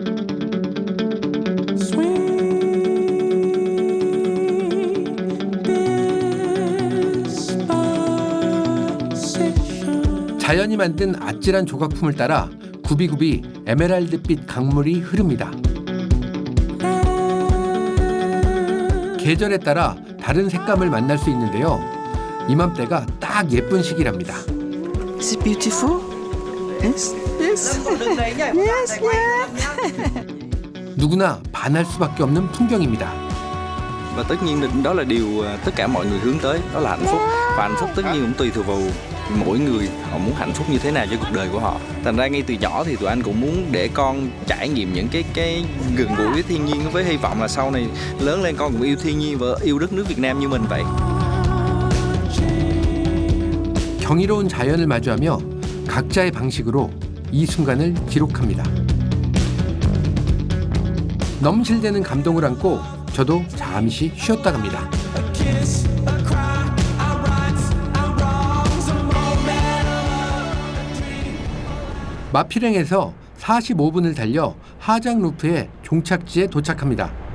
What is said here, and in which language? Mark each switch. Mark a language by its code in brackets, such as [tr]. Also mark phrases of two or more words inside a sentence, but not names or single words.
[ko] 자연이 만든 아찔한 조각품을 따라 굽이굽이 에메랄드빛 강물이 흐릅니다. 계절에 따라 다른 색감을 만날 수 있는데요. 이맘때가 딱 예쁜 시기랍니다. [en] is it beautiful? Yes. [ko] 누구나 반할 수밖에 없는 풍경입니다. [vi] Và tất nhiên đó là điều tất cả mọi người hướng tới, đó là hạnh phúc. Và hạnh phúc tất nhiên cũng tùy thuộc vào mỗi người, họ muốn hạnh phúc như thế nào cho cuộc đời của họ. Thành ra ngay từ nhỏ thì tụi anh cũng muốn để con trải nghiệm những cái gần gũi với thiên nhiên, với hy vọng là sau này lớn lên con cũng yêu thiên nhiên và yêu đất nước Việt Nam như mình vậy. [ko] 경이로운 자연을 마주하며 각자의 방식으로 이 순간을 기록합니다. 넘실대는 감동을 안고 저도 잠시 쉬었다 갑니다. 마피랭에서 45분을 달려 하장 루프의 종착지에 도착합니다.